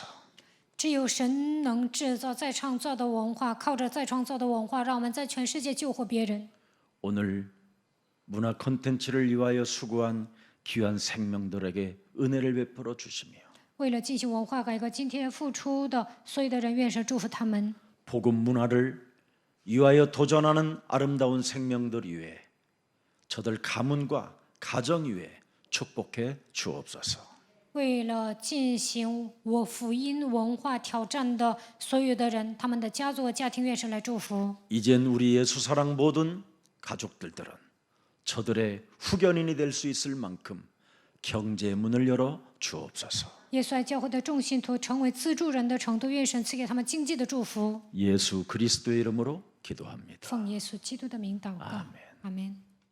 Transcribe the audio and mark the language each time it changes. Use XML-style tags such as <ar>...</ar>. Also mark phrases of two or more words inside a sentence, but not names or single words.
<zh>只有神能制造再创造的文化，靠着再创造的文化，让我们在全世界救活别人。</zh> <ko>오늘 문화 콘텐츠를 위하여 수고한 귀한 생명들에게 은혜를 베풀어 주시며</ko> <zh>为了进行文化改革，今天付出的所有的人，愿神祝福他们。</zh> <ko>복음 문화를 위하여 도전하는 아름다운 생명들 위해 저들 가문과 가정 위에 축복해 주옵소서.</ko> <zh>为了进行我福音文化挑战的所有的人，他们的家族和家庭，愿神来祝福。</zh> <ko>이젠 우리 예수 사랑 모든 가족들들은 저들의 후견인이 될 수 있을 만큼 경제의 문을 열어 주옵소서.</ko> <zh>耶稣爱教会的众信徒成为资助人的程度，愿神赐给他们经济的祝福。</zh> <ko>예수 그리스도의 이름으로 기도합니다.</ko> <zh>奉耶稣基督的名祷告，</zh> <ko>아멘.</ko> <zh>阿门。</zh>